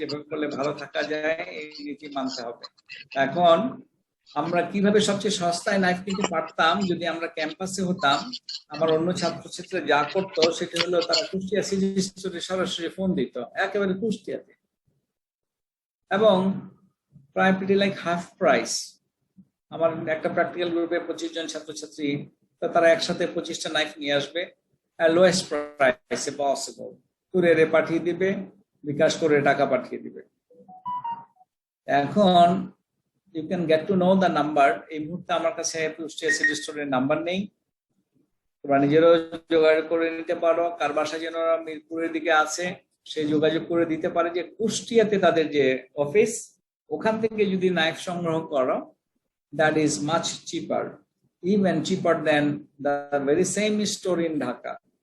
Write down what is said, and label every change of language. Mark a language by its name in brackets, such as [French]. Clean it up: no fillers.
[Bangla] যেভাবে করলে ভালো থাকা যায় এই নীতি মানতে হবে। এখন আমরা কিভাবে সবচেয়ে সস্তায় নাইফ কিনতে পারতাম যদি আমরা ক্যাম্পাসে হতাম, আমার অন্য ছাত্রছাত্রীরা যা করতো সেটা হলো তারা কুষ্টিয়া সিডি স্টোরে সরাসরি ফোন দিত, একেবারে কুষ্টিয়াতে, এবং প্রায় [English] Pretty like half price. [Bangla] আমার একটা প্র্যাকটিক্যাল গ্রুপে 25 জন ছাত্রছাত্রী, তারা একসাথে 25টা নাইফ নিয়ে আসবে, আর লোয়েস্ট প্রাইসে পসিবল কুরিয়ারে পাঠিয়ে দিবে, বিকাশ করে টাকা পাঠিয়ে দিবে। এখন [English] you can get to know the number. [Bangla] এই মুহূর্তে আমার কাছে কুষ্টিয়া সিডি স্টোরের নাম্বার নেই, তোমরা নিজেরাও যোগাযোগ করে নিতে পারো। কার বাসা যেন মিরপুরের দিকে আছে, সে যোগাযোগ করে দিতে পারে যে কুষ্টিয়াতে তাদের যে অফিস, ওখান থেকে যদি নাইফ সংগ্রহ করো, [English] that is much cheaper, even cheaper than the very same store in Dhaka.